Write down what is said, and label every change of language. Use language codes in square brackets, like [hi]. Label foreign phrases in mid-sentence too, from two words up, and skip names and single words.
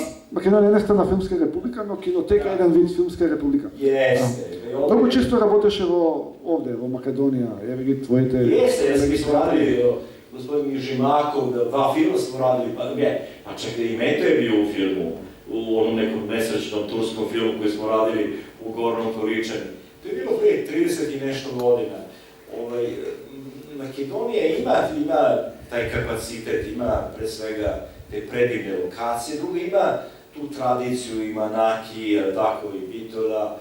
[mk] Македонија не стана филмска република, но кинотека е еден вид филмска република. Јесте. Многу често работеше овде, во Македонија, еве ги твоите... [sr] Јесте, ми смо радили, господин Мижимаков, два филма смо радили, па чекай, и Мето е био у филму, у оном неком несречном турском филму кој смо радили u Gornom Toričanu. To je bilo prije 30 i nešto godina. Makedonija ima taj kapacitet, ima pre svega te predivne lokacije, drugo ima tu tradiciju, ima Naki, tako i Bitola.